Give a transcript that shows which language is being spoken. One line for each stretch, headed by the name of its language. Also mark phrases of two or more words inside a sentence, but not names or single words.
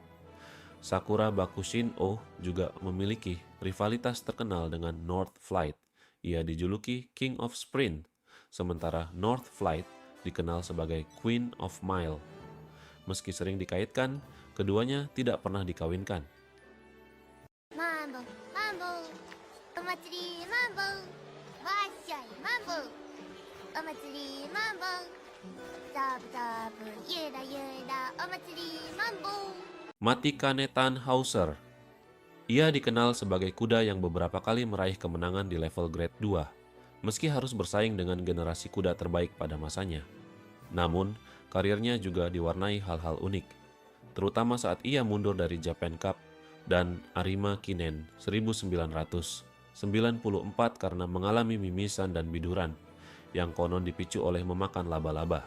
Indonesian: Sakura Bakushin-o juga memiliki rivalitas terkenal dengan North Flight. Ia dijuluki King of Sprint, sementara North Flight dikenal sebagai Queen of Mile. Meski sering dikaitkan, keduanya tidak pernah dikawinkan.
Japanese: マンボマンボお祭りマンボわっしゃいマンボお祭りマンボザブザブゆらゆらお祭りマンボ。
Indonesian: Matikane Tannhauser. Ia dikenal sebagai kuda yang beberapa kali meraih kemenangan di level grade 2, meski harus bersaing dengan generasi kuda terbaik pada masanya. Namun, karirnya juga diwarnai hal-hal unik, terutama saat ia mundur dari Japan Cup dan Arima Kinen 1994 karena mengalami mimisan dan biduran, yang konon dipicu oleh memakan laba-laba.